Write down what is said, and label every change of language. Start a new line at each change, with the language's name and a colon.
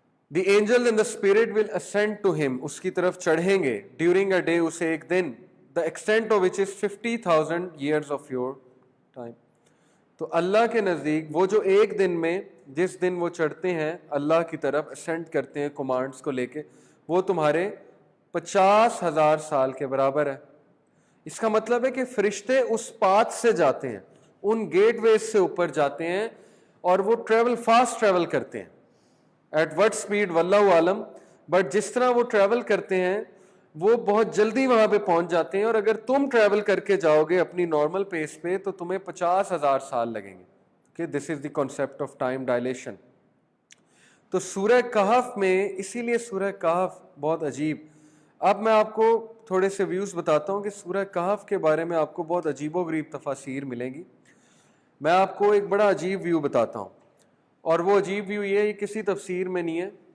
English: The angel and the spirit will ascend to him,
Urdu: اس کی طرف چڑھیں گے,
English: during a day,
Urdu: اسے ایک دن,
English: the extent of which is 50,000 years of your time.
Urdu: تو اللہ کے نزدیک وہ جو ایک دن میں, جس دن وہ چڑھتے ہیں اللہ کی طرف, ascend کرتے ہیں کمانڈز کو لے کے, وہ تمہارے 50,000 سال کے برابر ہے. اس کا مطلب ہے کہ فرشتے اس پاتھ سے جاتے ہیں, ان گیٹ ویز سے اوپر جاتے ہیں, اور وہ فاسٹ ٹریول کرتے ہیں.
English: at what speed
Urdu: واللہ عالم, بٹ جس طرح وہ ٹریول کرتے ہیں وہ بہت جلدی وہاں پہ پہنچ جاتے ہیں, اور اگر تم ٹریول کر کے جاؤ گے اپنی نارمل پیس پہ تو تمہیں 50,000 سال لگیں گے.
English: This is the concept of time dilation.
Urdu: تو سورہ کہف میں, اسی لیے سورہ کہف بہت عجیب. اب میں آپ کو تھوڑے سے ویوز بتاتا ہوں کہ سورہ کہف کے بارے میں آپ کو بہت عجیب و غریب تفاسیر ملیں گی. میں آپ کو ایک بڑا عجیب ویو بتاتا ہوں, اور وہ عجیب ویو یہ کسی تفسیر میں نہیں ہے.